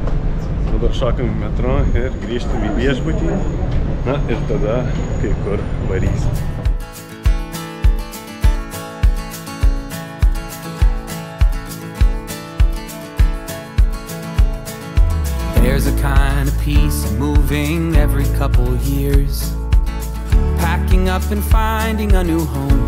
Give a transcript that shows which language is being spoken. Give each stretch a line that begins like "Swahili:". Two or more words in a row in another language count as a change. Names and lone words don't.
Lithuanian: Dabar šokam į metro ir grįžtam į viešbutį. Na ir tada kai kur varysim.
English: There's a kind of peace moving every couple years, packing up and finding a new home.